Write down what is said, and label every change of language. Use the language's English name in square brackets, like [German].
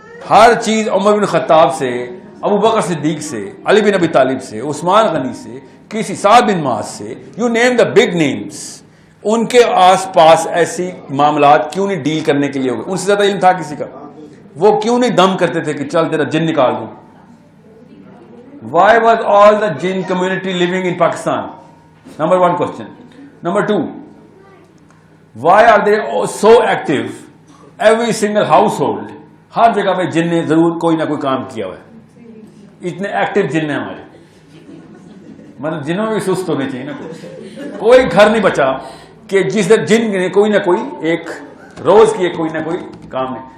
[Urdu] ہر چیز عمر بن خطاب سے، ابو بکر صدیق سے، علی بن ابی طالب سے، عثمان غنی سے، کسی سعد بن معاذ سے، you name the big names, ان کے آس پاس ایسی معاملات کیوں نہیں ڈیل کرنے کے لیے ہو گئے؟ ان سے زیادہ علم تھا کسی کا؟ وہ کیوں نہیں دم کرتے تھے کہ چل تیرا جن نکال دوں؟ Why was all the jinn community living in Pakistan? [English] Number 1 question. Number 2, why are they so active? [Urdu] Every single household, ہر جگہ پہ جن نے ضرور کوئی نہ کوئی کام کیا ہوا ہے. اتنے ایکٹیو جن ہیں ہمارے، مطلب جنوں میں بھی سست ہونے چاہیے نا. کوئی گھر نہیں بچا کہ جس جن نے کوئی نہ کوئی ایک روز کی کوئی نہ کوئی کام نہیں.